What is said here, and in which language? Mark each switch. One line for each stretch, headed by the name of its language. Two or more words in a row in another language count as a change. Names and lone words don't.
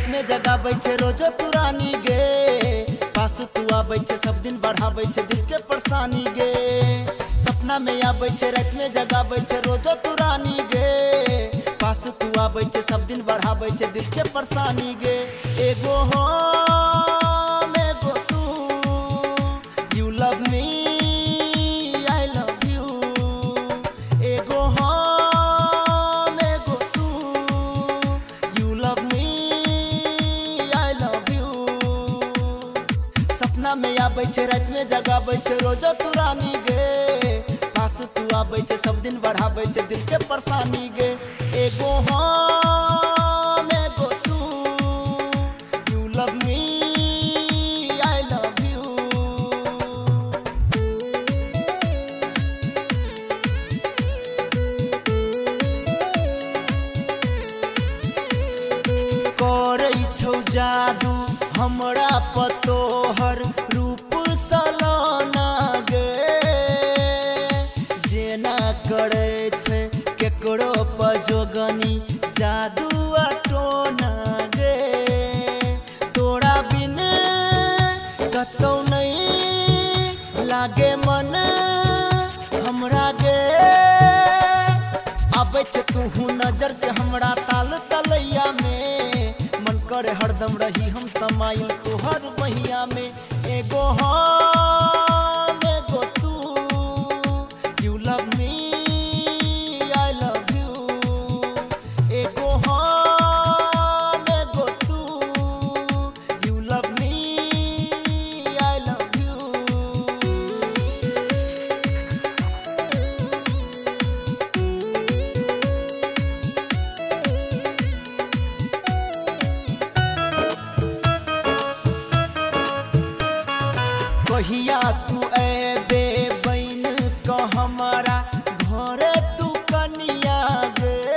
Maithili: जगाबै छे रोजो तू रानी गे, पास तू आबै छे सब दिन बढ़ाबै छे दिल के परेशानी गे। सपना में आबै छे रात में जगाबै छे रोजो तू रानी गे, पास तू आबै छे सब दिन बढ़ाबै छे दिल के परेशानी गे। एगो हम एगो तू,
English: you love me I love you.
Maithili: एगो हम एगो तू,
English: you love me I love you.
Maithili: सपना में आबै छे रात में जगाबै छे रोजो तू रानी गे, पास तू आबै छे सब दिन बढ़ाबै छे दिल के परेशानी गे। एगो हम एगो तू,
English: you love me I love you.
Maithili: करै छौ जादू हमरा पतोहर रूप सलोना गे, जेना करे छे केकरो पजोगनी जादू टोना गे। तोरा बिन कतौ नहीं लागे मन हमरा गे, आबै छे तू नजर के हमरा ताल तलैया में, मन करे हरदम रही हम समाइल तोहर बहिया में। एगो हम एगो तू,
English: you love me I love you.
Maithili: एगो हम एगो तू,
English: you love me I love you.
Maithili: कहिया तू ऐबे बन क हमारा घरे तू कनिया गे,